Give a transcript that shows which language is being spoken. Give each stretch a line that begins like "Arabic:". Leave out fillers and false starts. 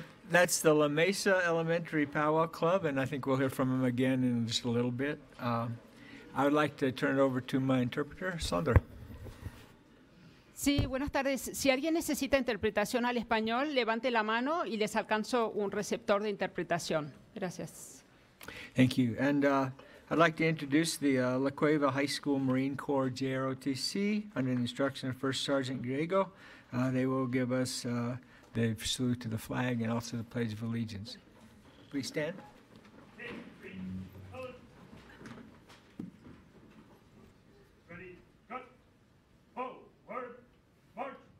English: That's the La Mesa Elementary Powwow Club, and I think we'll hear from him again in just a little bit. I would like to turn it over to my interpreter, Sandra.
Spanish: Sí, buenas tardes. Si alguien necesita interpretación al español, levante la mano y les alcanzo un receptor de interpretación. Gracias.
English: Thank you. And I'd like to introduce the La Cueva High School Marine Corps JROTC under the instruction of First Sergeant Griego. They will give us the salute to the flag and also the Pledge of Allegiance. Please stand. Ready, cut, forward, march.